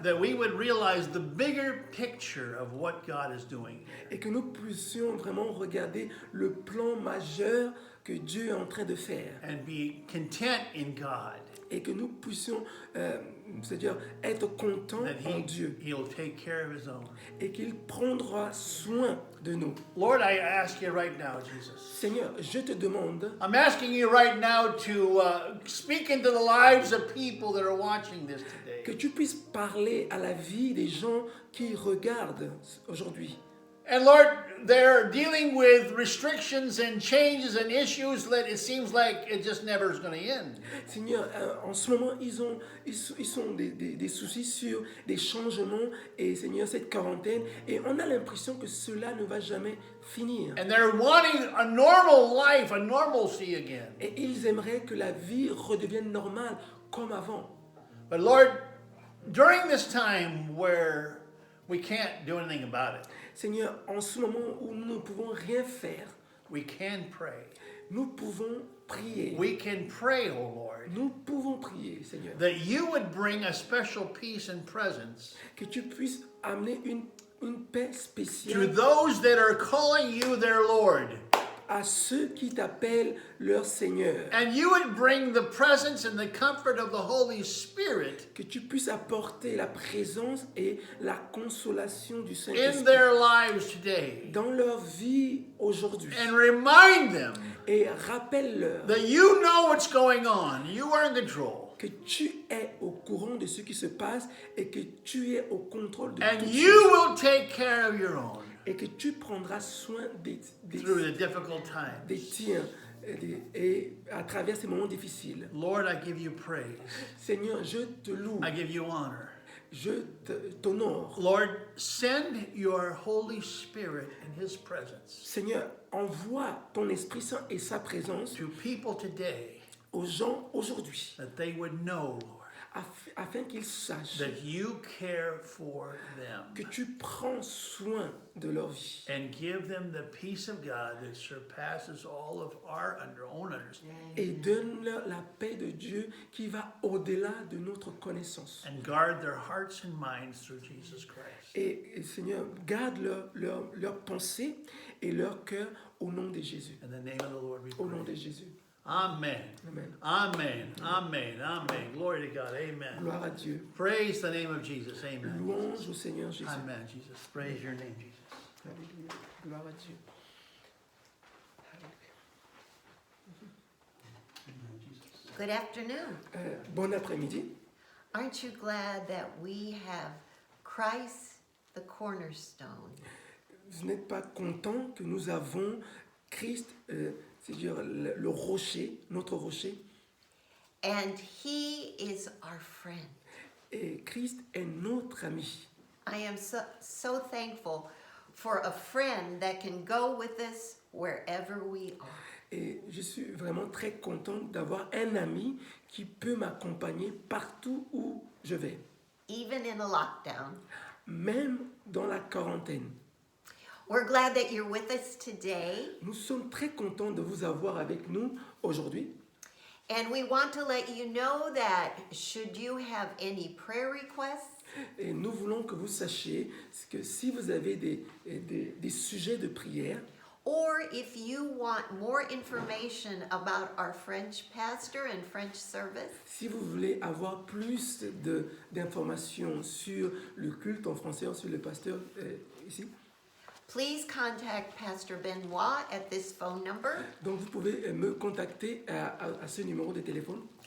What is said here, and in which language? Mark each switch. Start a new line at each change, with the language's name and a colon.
English: that we would realize the bigger picture of what God is doing.
French: et que nous puissions vraiment regarder le plan majeur que Dieu est en train de faire
English: And be content in God
French: et que nous puissions c'est-à-dire être contents
English: that
French: en Dieu
English: He'll take care of His own.
French: et qu'il prendra soin de nous.
English: Lord, I ask you right now, Jesus.
French: Seigneur, je te demande,
English: I'm asking you right now to speak into the lives of people that are watching this today.
French: que tu puisses parler à la vie des gens qui regardent aujourd'hui.
English: And Lord, they're dealing with restrictions and changes and issues that it seems like it just never is going to end.
French: Seigneur, en ce moment, ils sont des soucis sur des changements et Seigneur, cette quarantaine, et on a l'impression que cela ne va jamais finir.
English: And they're wanting a normal life, a normalcy again.
French: Et ils aimeraient que la vie redevienne normale comme avant.
English: But Lord, during this time where we can't do anything about it,
French: Seigneur, en ce moment où nous ne pouvons rien faire,
English: we can pray.
French: nous pouvons prier.
English: We can pray, oh Lord,
French: Nous pouvons prier, Seigneur,
English: that you would bring a special peace and presence
French: que tu puisses amener une paix
English: to
French: spéciale
English: those that are calling you their Lord.
French: à ceux qui t'appellent leur Seigneur.
English: And you would bring the presence and the comfort of the Holy Spirit
French: Que tu puisses apporter la présence et la consolation du
English: in
French: Saint-Esprit
English: their lives today.
French: dans leur vie aujourd'hui.
English: And remind them
French: Et rappelle-leur
English: that you know what's going on. You are in control.
French: que tu es au courant de ce qui se passe et que tu es au contrôle de
English: And
French: tout
English: you will take care of your own.
French: et que tu prendras soin
English: through the difficult times.
French: des tiens et à travers ces moments difficiles.
English: Lord, I give you praise.
French: Seigneur, je te loue,
English: I give you honor.
French: je t'honore.
English: Lord, send your Holy Spirit in His presence
French: Seigneur, envoie ton Esprit Saint et sa présence
English: to people today
French: aux gens aujourd'hui,
English: that they would know, Lord,
French: afin qu'ils sachent
English: that you care for
French: que
English: them
French: tu prends soin de leur vie
English: and give them the peace of God that surpasses all of our own understanding.
French: et donne-leur la paix de Dieu qui va au-delà de notre connaissance.
English: And guard their hearts and minds through Jesus Christ.
French: Et Seigneur, garde leur pensée et leur cœur au nom de Jésus.
English: In the name of the Lord we
French: Au nom
English: pray.
French: de Jésus.
English: Amen.
French: Amen.
English: Amen. Amen. Amen. Glory to God. Amen.
French: Gloire à Dieu.
English: Praise the name of Jesus. Amen.
French: Louange au Seigneur Jésus.
English: Amen, Jesus. Praise your name, Jesus.
French: Alléluia. Gloire à Dieu.
English: Amen, Jesus. Good afternoon.
French: Bon après-midi.
English: Aren't you glad that we have Christ the cornerstone?
French: Vous n'êtes pas content que nous avons Christ, c'est-à-dire le rocher, notre rocher,
English: And he is our friend.
French: et Christ est notre ami.
English: I am so thankful for a friend that can go with us wherever we are.
French: Et je suis vraiment très contente d'avoir un ami qui peut m'accompagner partout où je vais,
English: Even in a lockdown.
French: même dans la quarantaine.
English: We're glad that you're with us today.
French: Nous sommes très contents de vous avoir avec nous aujourd'hui.
English: And we want to let you know that should you have any prayer requests,
French: Et nous voulons que vous sachiez que si vous avez des sujets de prière,
English: or if you want more information about our French pastor and French service,
French: si vous voulez avoir plus d'informations sur le culte en français ou sur le pasteur ici,
English: please contact Pastor Benoit at this phone number,
French: donc vous pouvez me contacter à ce numéro de téléphone